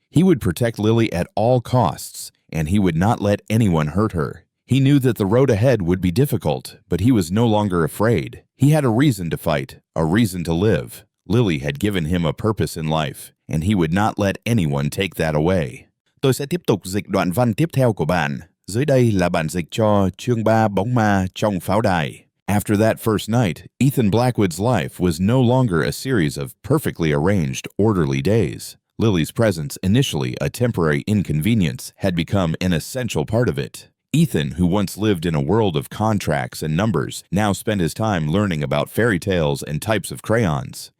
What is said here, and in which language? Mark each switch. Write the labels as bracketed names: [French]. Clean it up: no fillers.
[English] He would protect Lily at all costs, and he would not let anyone hurt her. He knew that the road ahead would be difficult, but he was no longer afraid. He had a reason to fight, a reason to live. Lily had given him a purpose in life, and he would not let anyone take that away. [Vietnamese] Tôi sẽ tiếp tục dịch đoạn văn tiếp theo của bạn. Dưới đây là bản dịch cho chương 3 bóng ma trong pháo đài. [English] After that first night, Ethan Blackwood's life was no longer a series of perfectly arranged, orderly days. Lily's presence, initially a temporary inconvenience, had become an essential part of it. Ethan, who once lived in a world of contracts and numbers, now spent his time learning about fairy tales and types of crayons.